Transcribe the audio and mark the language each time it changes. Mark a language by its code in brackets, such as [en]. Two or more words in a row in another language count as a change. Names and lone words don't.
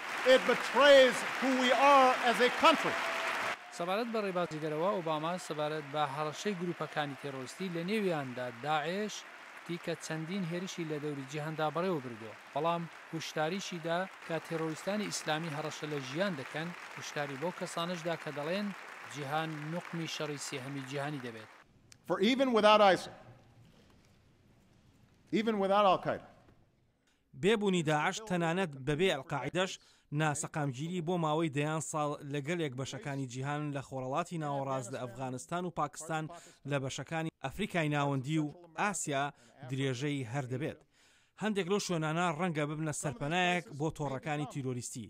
[ckb] سەبارەت بە ڕێبازی دەرەوە ئۆباما سەبارەت بە هەڕەشەی گروپەکانی تێڕۆیستی لە نێویاندا داعش دیکە چەندین هێرشی لە دەوری جیهاندا بەڕێوە بردووە. بەڵام هوشداریشیدا کە تێڕۆیستانی ئیسلامی هەڕەشە لە ژیان دەکەن، هوشداری بۆ کەسانشدا کە دەڵێن جیهان نوقمی شەڕی سێهەمی جیهانی دەبێت. [en] For even without ISIL, even without Al-Qaeda, [ckb] بێبوونی داعش تەنانەت بەبێ ئەلقاعیدەش ناسەقامگیری بۆ ماوەی دەیان ساڵ لەگەلێک بەشەکانی جیهان لە خۆرەڵاتی ناوەڕاست لە ئەفغانستان و پاکستان لە بەشەکانی ئەفریقای ناوەندی و ئاسیا درێژەی هەر دەبێت. هەندێک لەو شوێنانە ڕەنگە ببنە سەرپەنایەک بۆ تۆڕەکانی تیرۆریستی.